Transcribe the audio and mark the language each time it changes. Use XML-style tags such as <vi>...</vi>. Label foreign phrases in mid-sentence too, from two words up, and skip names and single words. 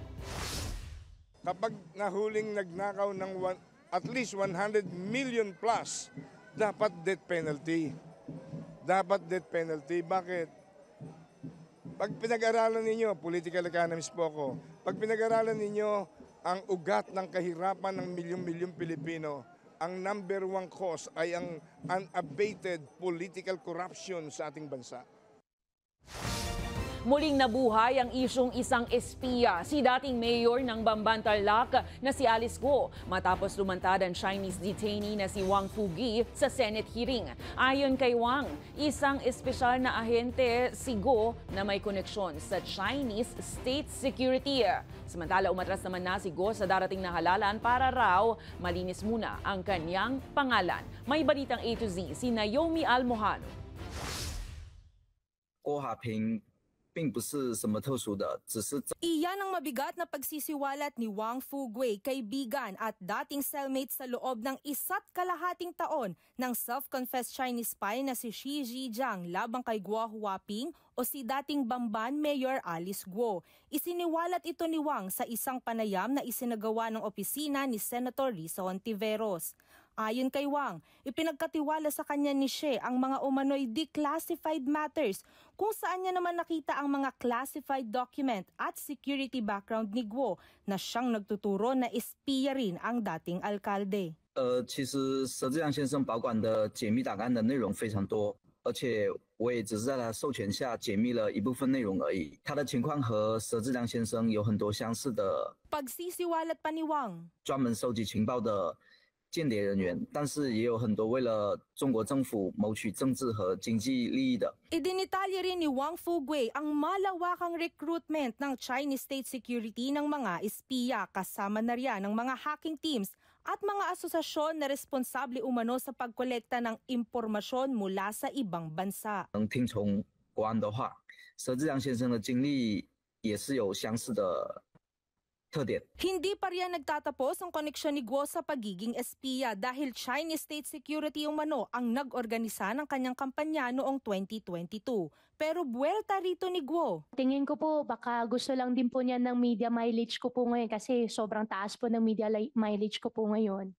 <tl>Kapag nahuling nagnakaw ng</tl> <en>at least 100 million plus,</en> <tl>dapat</tl> <en>death penalty.</en> <tl>Dapat</tl> <en>death penalty.</en> <tl>Bakit? Pag pinag-aralan ninyo,</tl> <en>political economist</en> <tl>po ako, pag pinag-aralan ninyo ang ugat ng kahirapan ng milyong-milyong Pilipino, ang</tl> <en>number one cause</en> <tl>ay ang</tl> <en>unabated political corruption</en> <tl>sa ating bansa. Muling nabuhay ang isyong isang espiya, si dating mayor ng Bamban Tarlac na si Alice Guo, matapos lumantad ang Chinese detainee na si Wang Fugi sa Senate hearing. Ayon kay Wang, isang espesyal na ahente si Guo na may koneksyon sa</tl> <en>Chinese state security.</en> <tl>Samantala, umatras naman na si Guo sa darating na halalan para raw malinis muna ang kanyang pangalan. May balitang A to Z si Naomi Almojano.</tl> <zh>郭华平 并不是什么特殊的，只是</zh> <tl>Iyan ang mabigat na pagsisiwalat ni Wang Fugui, kaibigan at dating cellmate sa loob ng 1.5 taon ng</tl> <en>self-confessed Chinese spy</en> <tl>na si Xi Zhijiang labang kay Guo Huaping o si dating Bamban Mayor Alice Guo. Isiniwalat ito ni Wang sa isang panayam na isinagawa ng opisina ni Senator Risa Hontiveros. Ayon kay Wang, ipinagkatiwala sa kanya ni Xie ang mga umano'y</tl> <en>declassified matters</en> <tl>kung saan niya naman nakita ang mga</tl> <en>classified document</en> <tl>at</tl> <en>security background</en> <tl>ni Guo na siyang nagtuturo na espiya rin ang dating alkalde.</tl> <zh>其实佘志亮先生保管的解密档案的内容非常多，而且我也只是在他授权下解密了一部分内容而已。他的情况和佘志亮先生有很多相似的。</zh> <tl>Pagsisiwalat pa ni Wang,</tl> <zh>专门收集情报的 间谍人员，但是也有很多为了中国政府谋取政治和经济利益的。</zh> <tl>Idinitalya rin ni Wang Fugui ang malawakang recruitment ng</tl> <en>Chinese state security</en> <tl>ng mga espiya, kasama na riyan ng mga</tl> <en>hacking teams</en> <tl>at mga asosasyon na responsable umano sa pagkolekta ng impormasyon mula sa ibang bansa.</tl> <zh>能听从国安的话，佘志亮先生的经历也是有相似的</zh> <tl>Hindi pa riyan nagtatapos ang koneksyon ni Guo sa pagiging espiya dahil</tl> <en>Chinese state security</en> <tl>umano ang nag-organisa ng kanyang kampanya noong 2022. Pero buwelta rito ni Guo. Tingin ko po baka gusto lang din po niya ng</tl> <en>media mileage</en> <tl>ko po ngayon kasi sobrang taas po ng</tl> <en>media mileage</en> <tl>ko po ngayon.</tl>